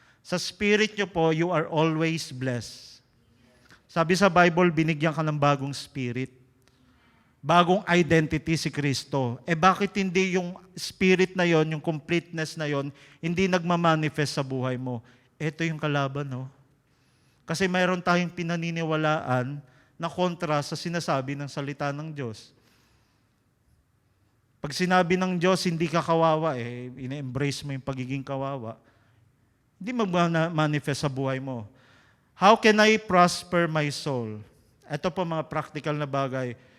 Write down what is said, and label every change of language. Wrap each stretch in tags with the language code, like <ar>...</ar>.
<tl>Sa spirit nyo po,</tl> <en>you are always blessed.</en> <tl>Sabi sa Bible, binigyan ka ng bagong spirit. Bagong identity si Kristo. Bakit hindi yung spirit na yon, yung completeness na yon, hindi nagmamanifest sa buhay mo? Ito yung kalaban, no? Kasi mayroon tayong pinaniniwalaan na kontra sa sinasabi ng salita ng Diyos. Pag sinabi ng Diyos, hindi ka kawawa, ina-embrace mo yung pagiging kawawa, hindi mag-manifest sa buhay mo.</tl> <en>How can I prosper my soul?</en> <tl>Ito po mga practical na bagay.</tl>